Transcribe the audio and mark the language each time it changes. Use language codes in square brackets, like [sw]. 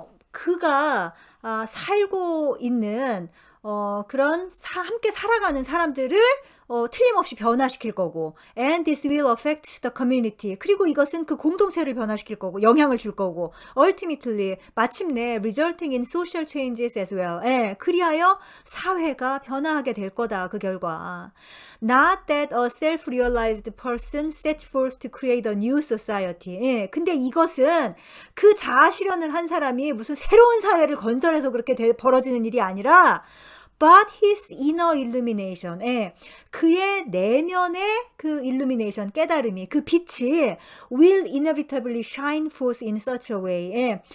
[ko] 그가 살고 있는 그런 함께 살아가는 사람들을 틀림없이 변화시킬 거고, [en] and this will affect the community. [ko] 그리고 이것은 그 공동체를 변화시킬 거고, 영향을 줄 거고, ultimately, 마침내 [en] resulting in social changes as well. [ko] 그리하여 사회가 변화하게 될 거다, 그 결과. [en] Not that a self-realized person sets forth to create a new society. [ko] 근데 이것은 그 자아 실현을 한 사람이 무슨 새로운 사회를 건설해서 그렇게 벌어지는 일이 아니라, [en] but his inner illumination, [ko] 그의 내면의 그 illumination, 깨달음이, 그 빛이 [en] will inevitably shine forth in such a way.